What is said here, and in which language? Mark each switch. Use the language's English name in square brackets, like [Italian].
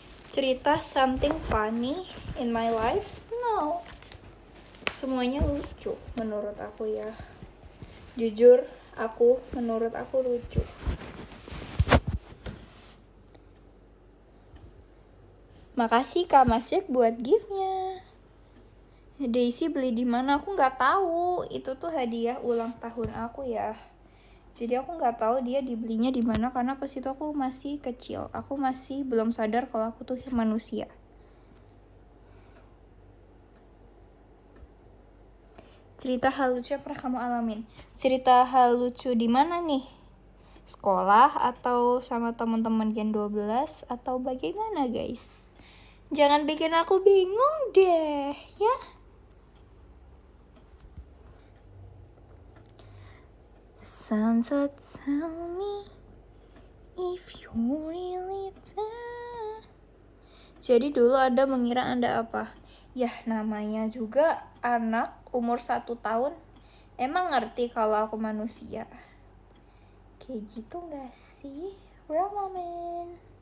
[Indonesian] Cerita [English] something funny in my life? No. [Indonesian] Semuanya lucu menurut aku ya. Jujur, menurut aku lucu. Makasih Kak Masyek buat gift-nya. Daisy beli di mana? Aku nggak tahu. Itu tuh hadiah ulang tahun aku ya. Jadi aku nggak tahu dia dibelinya di mana karena pas itu aku masih kecil. Aku masih belum sadar kalau aku tuh manusia. Cerita hal lucu yang pernah kamu alamin. Cerita hal lucu di mana nih? Sekolah atau sama teman-teman Gen 12 atau bagaimana guys? Jangan bikin aku bingung deh, ya. [English] Santa tell me if you really there. [Indonesian] Jadi dulu ada mengira Anda apa? Ya namanya juga anak umur 1 tahun. Emang ngerti kalau aku manusia. Kayak gitu gak sih? Bra moment.